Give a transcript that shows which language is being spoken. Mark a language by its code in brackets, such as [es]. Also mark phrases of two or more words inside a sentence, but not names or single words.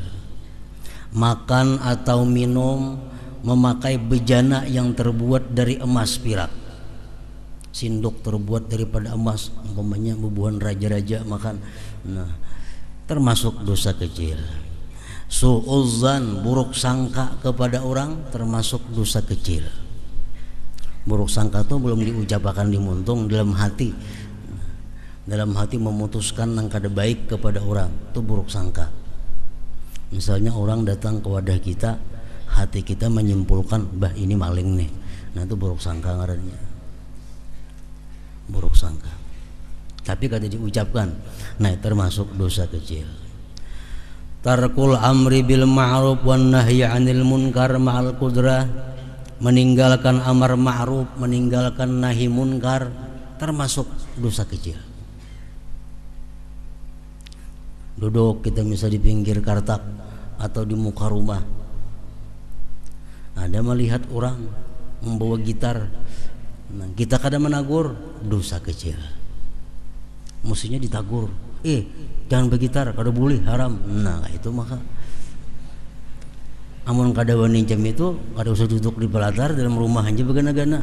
[id] Makan atau minum memakai bejana yang terbuat dari emas perak, sindok terbuat daripada emas, umpamanya bubuhan raja-raja makan, nah termasuk dosa kecil. Su'uzzan, buruk sangka kepada orang, termasuk dosa kecil. Buruk sangka itu belum diucapkan di muntung, dalam hati memutuskan yang kada baik kepada orang, itu buruk sangka. Misalnya orang datang ke wadah kita, hati kita menyimpulkan, bah ini maling nih, nah itu buruk sangka ngarannya. Buruk sangka, tapi kada diucapkan, nah termasuk dosa kecil. [ar] ترك الأمر بالمعروف والنهي عن المنكر مع القدرة, [id] meninggalkan amar ma'ruf, meninggalkan nahi munkar, termasuk dosa kecil. Duduk kita bisa di pinggir kartak, atau di muka rumah. Ada melihat orang membawa gitar, nah, kita kada menagur, dosa kecil. Mestinya ditagur, jangan bergitar, kada boleh, haram. [bjn] Nah itu maka amun kada wani jam itu kada usah duduk di pelatar dalam rumah aja begana-gana.